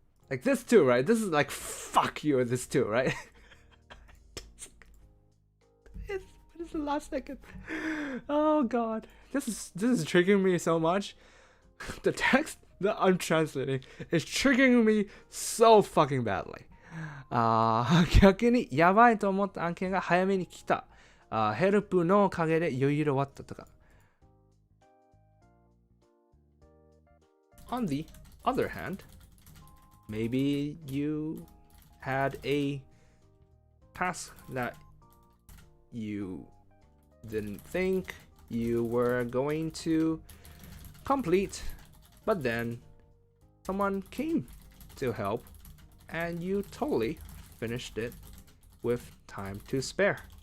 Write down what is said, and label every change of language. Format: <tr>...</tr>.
<en>Like this too, right? This is like fuck you, this too, right? the last second. Oh god, this is triggering me so much. The text that I'm translating is triggering me so fucking badly.</en> <ja>逆にやばいと思った案件が早めに来た。ヘルプのおかげで余裕で終わったとか。</ja> <en>On the other hand, maybe you had a task that you didn't think you were going to complete, but then someone came to help and you totally finished it with time to spare.</en>